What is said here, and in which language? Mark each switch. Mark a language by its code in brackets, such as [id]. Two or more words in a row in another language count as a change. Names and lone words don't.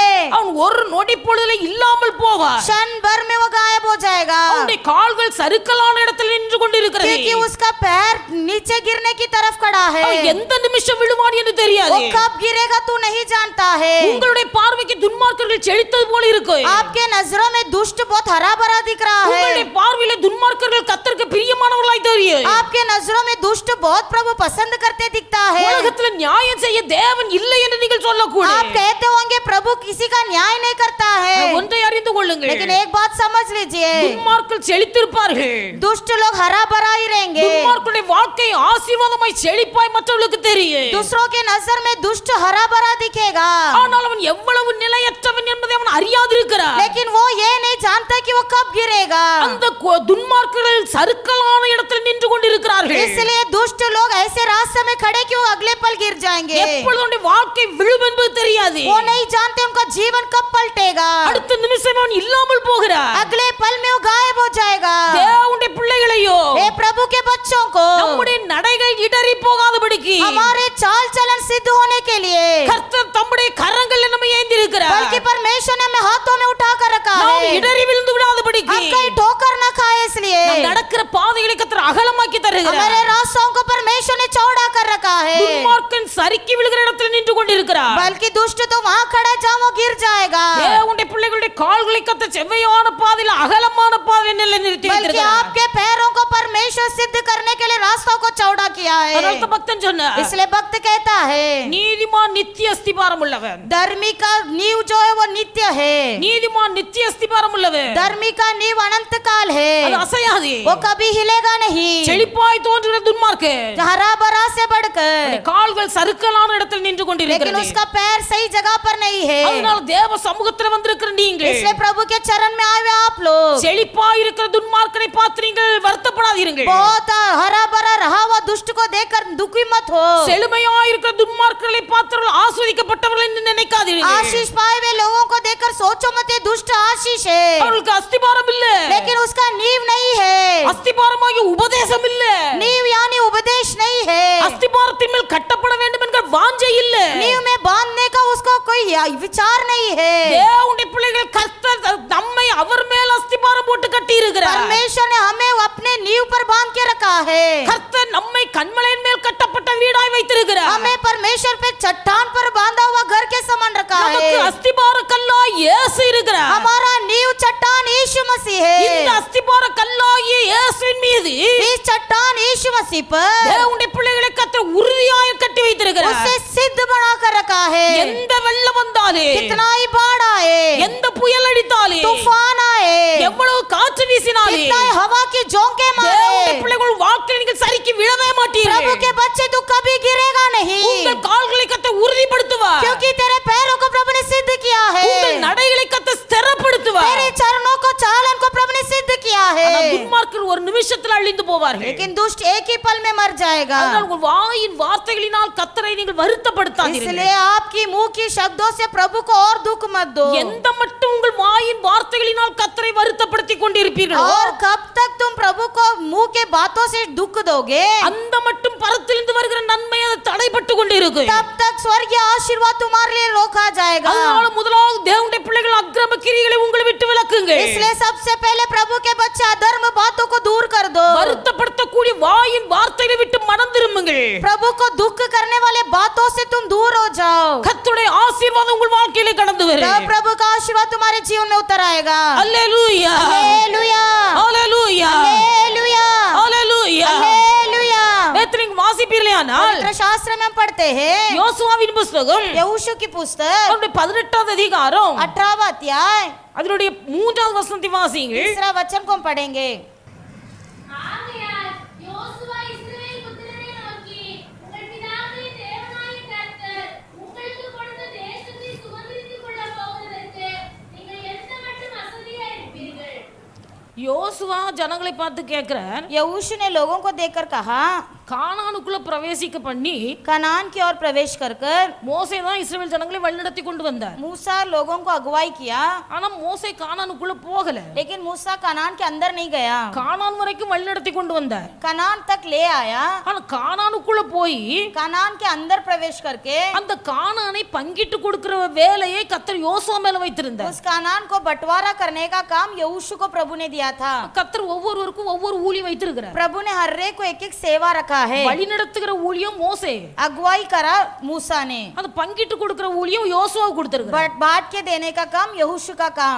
[ta] அவன் ஒரு நொடி பொழுதுல இல்லாமல் போவார். [hi] क्षण भर में वो गायब हो जाएगा, [ta] அவனுடைய கால்கள் சறுக்கலான இடத்தில் நின்று கொண்டிருக்கிறது. [hi] क्योंकि उसका पैर नीचे गिरने की तरफ खड़ा है। [ta] அவன் எந்த நிமிஷம் விழுவான் என்று தெரியாது. [hi] वो कब गिरेगा तू नहीं जानता है। [ta] உங்களுடைய பார்வைக்கு துன்மார்க்கர்கள் செழித்தது போல இருக்கு, [hi] आपके नजरों में दुष्ट बहुत हरा भरा दिख रहा [ta] உங்களுடைய [hi] है। [ta] பார்வையில துன்மார்க்கர்கள் கர்த்தருக்கு பிரியமானவர்களாய் தெரியும். [hi] आपके नजरों में दुष्ट बहुत प्रभु पसंद करते दिखता है। [ta] உலகத்துல நியாயம் செய்ய தேவன் இல்லை என்று நீங்கள் [hi] आप [ta] சொல்லக்கூடாது. [hi] कहते होंगे प्रभु किसी का न्याय नहीं करता है, [ta] ஒன்றை அறிந்து கொள்ளுங்கள், [hi] लेकिन एक बात समझ लीजिए, [ta] துன்மார்க்கர்கள் செழித்திருப்பார்கள். [hi] दुष्ट लोग हरा भरा ही रहेंगे। [ta] துன்மார்க்கருடைய வாழ்க்கை ஆசீர்வாதமாய் செழிப்பாய் மற்றவர்களுக்கு தெரியும். [hi] दूसरों के नजर में दुष्ट हरा भरा दिखेगा, [ta] ஆனால் அவன் எவ்வளவு நிலையற்றவன் என்பதை அவன் அறியாதிருக்கிறான். [hi] लेकिन वो ये नहीं जानता कि वो कब गिरेगा। [ta] அந்த துன்மார்க்கர்கள் சறுக்கலான இடத்தில் நின்று கொண்டிருக்கிறார்கள். [hi] इसलिए दुष्ट लोग ऐसे रास्ते में खड़े कि वो अगले पल गिर जाएंगे। [ta] எப்பொழுது அவனுடைய வாழ்க்கை விழும் என்பது தெரியாது. [hi] वो नहीं जानते उनका जीवन कब पलटेगा। [ta] அடுத்த நிமிஷம் அவன் இல்லாமல் போகிறான். [hi] अगले पल में वो गायब हो जाएगा। [ta] தேவனுடைய பிள்ளைகளையோ, [hi] हे प्रभु के बच्चों को, [ta] நம்முடைய நடைகள் இடறி போகாதபடிக்கு [hi] हमारे चाल चलन सिद्ध होने के लिए [ta] கர்த்தர் தம்முடைய கரங்களில் நம்மை ஏந்தி இருக்கிறார். [hi] बल्कि परमेश्वर ने हमें हाथों में उठा कर रखा [ta] நாம் [hi] है, [ta] இடறி விழுந்து விடாதபடிக்கு [hi] हम कहीं ठोकर न खाए इसलिए [ta] நாம் நடக்கிற பாதைகளை கர்த்தர் அகலமாக்கி தருகிறார். [hi] हमारे रास्तों को परमेश्वर ने चौड़ा कर रखा है, [ta] துன்மார்க்கன் சறுக்கி விழுகிற இடத்தில் நின்று கொண்டிருக்கிறார். [hi] बल्कि दुष्ट तो वहां खड़ा है जहां वो गिर जाएगा। [ta] தேவனுடைய பிள்ளைகளுடைய கால்களை கர்த்தர் செவ்வையான பாதையில் அகலமான பாதையில் நிலைநிறுத்தி [hi] बल्कि [ta] வைத்திருக்கிறார். [hi] आपके पैरों को परमेश्वर सिद्ध करने के लिए रास्तों को चौड़ा किया है। [ta] அதனால தான் பக்தன் சொன்னார், [hi] इसलिए भक्त कहता है, [ta] நீதிமான் நித்திய அஸ்திபாரம் உள்ளவன். [hi] धर्मी का नींव जो है वो नित्य है, [ta] நீதிமான் நித்திய அஸ்திபாரம் உள்ளவன், [hi] धर्मी का नींव अनंत काल है, [ta] அது அசையாது. [hi] वो कभी हिलेगा नहीं। [ta] செழிப்பாய் தோன்றுகிற துன்மார்க்கன் [hi] हरा भरा से बढ़कर, [ta] கால்கள் சறுக்கலான இடத்தில் நின்று [hi] लेकिन [ta] கொண்டிருக்கிறது. [hi] उसका पैर सही जगह पर नहीं है। [ta] அதனால தேவ சமூகத்தில் வந்திருக்கிற நீங்கள் [hi] इसलिए प्रभु के चरण में आए हुए आप लोग [ta] செழிப்பாய் இருக்கிற துன்மார்க்கனை பார்த்து நீங்கள் வருத்தப்படாதீர்கள். [hi] बहुत हरा भरा रहा हुआ दुष्ट को देखकर दुखी मत हो। [ta] செழுமையாய் இருக்கிற துன்மார்க்கர்களை பார்த்தவர்கள் ஆசீர்வதிக்கப்பட்டவர்கள் என்று நினைக்காதீர்கள். [hi] आशीष पाए हुए लोगों को देखकर सोचो मत ये दुष्ट आशीष है, [ta] அவர்களுக்கு அஸ்திபாரம் இல்ல, [hi] लेकिन उसका नींव नहीं है। [ta] அஸ்திபாரமாகிய உபதேசம் இல்ல, [hi] नींव यानी उपदेश नहीं है, [ta] அஸ்திபாரத்தின் மேல் கட்டப்பட வேண்டும் என்கிற வாஞ்சை இல்ல. [hi] नींव में बांधने का उसको कोई विचार नहीं है। [ta] தேவனுடைய பிள்ளைகள் கர்த்தர் நம்மை அவர் மேல் அஸ்திபாரம் போட்டு கட்டி இருக்கிறார். [hi] परमेश्वर ने हमें अपने नींव पर बांध के रखा है। [ta] கர்த்தர் நம்மை கன்மலையின் மேல் கட்டப்பட்ட வீடாய் வைத்திருக்கிறார். [hi] हमें परमेश्वर पे चट्टान पर बांधा हुआ घर के समान रखा [ta] நமக்கு [hi] है। [ta] அஸ்திபார கல்லாய் இயேசு இருக்கிறார். [hi] हमारा नींव चट्टान यीशु मसीह [ta] இந்த [hi] है। [ta] அஸ்திபார கல்லாகிய இயேசுவின் மீது [hi] इस चट्टान यीशु मसीह पर [ta] தேவனுடைய பிள்ளைகளை கர்த்தர் உறுதியாய் கட்டி வைத்திருக்கிறார். [hi] उसे सिद्ध बना कर रखा है। [ta] எந்த வெள்ளம் வந்தாலே, [hi] कितना ही बाढ़ आए, [ta] எந்த புயல் அடித்தாலே, [hi] तूफान आए, [ta] எவ்வளவு காற்று வீசினாலே, [hi] कितना ही हवा की झोंके [ta] தேவனுடைய [hi] मारे, [ta] பிள்ளைகள் வாழ்க்கையில் நீங்கள் சறுக்கி விழவே [hi] प्रभु [ta] மாட்டீர்கள். [hi] के बच्चे तू कभी गिरेगा नहीं, [ta] உங்கள் கால்களை கர்த்தர் உறுதிப்படுத்துவார். [hi] क्योंकि तेरे पैरों को प्रभु ने सिद्ध किया है, [ta] உங்கள் நடைகளை கர்த்தர் ஸ்திரப்படுத்துவார். [hi] तेरे चरणों को चालन को प्रभु ने सिद्ध किया है, [ta] ஆனால் துன்மார்க்கர் ஒரு நிமிஷத்தில் அழிந்து போவார்கள். [hi] लेकिन दुष्ट एक ही पल में मर जाएगा। [ta] அதனால் உங்கள் வாயின் வார்த்தைகளினால் கர்த்தரை நீங்கள் வருத்தப்படுத்தாதீர்கள். [hi] इसलिए आपकी मुंह की शब्दों से प्रभु को और दुख मत दो। [ta] எந்த மட்டும் உங்கள் வாயின் வார்த்தைகளினால் கர்த்தரை வருத்தப்படுத்திக் கொண்டிருப்பீர்களோ, [hi] और कब तक तुम प्रभु को मुंह के बातों से दुख दोगे, [ta] அந்த மட்டும் பரத்திலிருந்து வருகிற நன்மை அது தடைப்பட்டு கொண்டிருக்கும். [hi] तब तक स्वर्गीय आशीर्वाद तुम्हारे लिए रोका जाएगा। [ta] அதனால முதலாவது தேவனுடைய பிள்ளைகள் அக்கிரம கிரியைகளை உங்களை விட்டு விலக்குங்கள். [hi] इसलिए सबसे पहले प्रभु के बच्चे अधर्म बातों को दूर कर दो। [ta] வருத்தப்படுத்தக்கூடிய வாயின் வார்த்தைகளை விட்டு மனம் திரும்புங்கள். [hi] प्रभु को दुख करने वाले बातों से तुम दूर हो जाओ। [ta] கர்த்தருடைய ஆசீர்வாதம் உங்கள் வாழ்க்கையிலே கடந்து [hi] तब [ta] வரும். [hi] प्रभु का आशीर्वाद तुम्हारे जीवन में उतर आएगा। [ta] அல்லேலூயா, [hi] हालेलुया, [ta] அல்லேலூயா, [hi] हालेलुया, [ta] அல்லேலூயா. [hi] हालेलुया। [ta] நேற்று நீங்க வாசிப்பீர்களேயானால் [hi] पवित्र शास्त्र में हम पढ़ते हैं, [ta] யோசுவாவின் புத்தகம் [hi] यहोशू की पुस्तक [ta] அதனுடைய 18வது அதிகாரம் [hi] 18वां अध्याय [ta] அதனுடைய 3வது வசனத்தை வாசியுங்கள். [hi] 3 वचन को हम पढ़ेंगे। [ta] ஆகையால் யோசுவா இஸ்ரவேல் புத்திரரை நோக்கி, உங்கள் பிதாக்களின் தேவனாகிய கர்த்தர் உங்களுக்கு கொடுத்த தேசத்தை சுதந்தரித்துக் கொள்ளப் போகிறதற்கு நீங்கள் எந்த மட்டும் அசதியா இருப்பீர்கள்? யோசுவா ஜனங்களை பார்த்து கேட்கிறார், [hi] यहोशू ने लोगों को देखकर कहा, [ta] கானானுக்குள்ள பிரவேசிக்க பண்ணி [hi] कनान की ओर प्रवेश कर [ta] மோசே தான் இஸ்ரவேல் ஜனங்களை வழிநடத்தி கொண்டு வந்தார். [hi] मूसा लोगों को अगुवाई किया, [ta] ஆனா மோசே கானானுக்குள்ள போகல. [hi] लेकिन मूसा कनान के अंदर नहीं गया, [ta] கானான் வரைக்கும் வழிநடத்தி கொண்டு வந்தார். [hi] कनान तक ले आया। [ta] ஆனா கானானுக்குள்ள போய் [hi] कनान के अंदर प्रवेश करके [ta] அந்த கானானை பங்கிட்டு கொடுக்கிற வேலையை கர்த்தர் யோசுவா மேல வைத்திருந்தார். [hi] उस कनान को बंटवारा करने का काम यहोशू को प्रभु ने दिया था। [ta] கர்த்தர் ஒவ்வொருவருக்கும் ஒவ்வொரு ஊழி வைத்திருக்கிறார். [hi] प्रभु ने हर एक को एक एक सेवा रखा है। [ta] வழிநடத்துகிற ஊழியம் மோசே, [hi] अगुवाई करा मूसा ने, [ta] அது பங்கிட்டு கொடுக்கிற ஊழியம் யோசுவா கொடுத்திருக்கிறார். [hi] बट बांट के देने का काम यहोशू का काम।